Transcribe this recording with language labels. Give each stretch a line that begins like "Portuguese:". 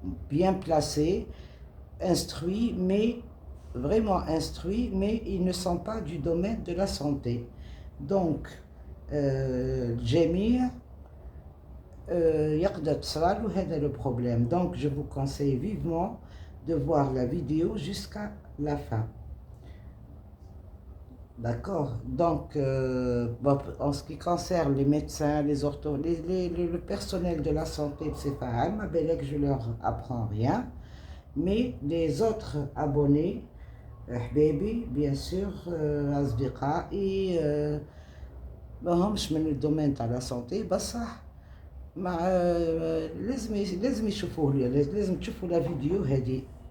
French: bien placés, instruits, mais vraiment instruits, mais ils ne sont pas du domaine de la santé.
Arabic: Donc, الجميع يقدر تصرالو هذا
French: le problème. Donc je vous conseille vivement de voir la vidéo jusqu'à la fin. D'accord. Donc en ce qui concerne les médecins, les le personnel de la santé, c'est pas ma belle que je leur apprends rien, mais les autres abonnés,
Arabic: حبايبي bien sûr, أصدقائي ما همش من الدومين تاع لا سونتي بصح مع لازم يشوفوه لازم تشوفوا لا فيديو هذه.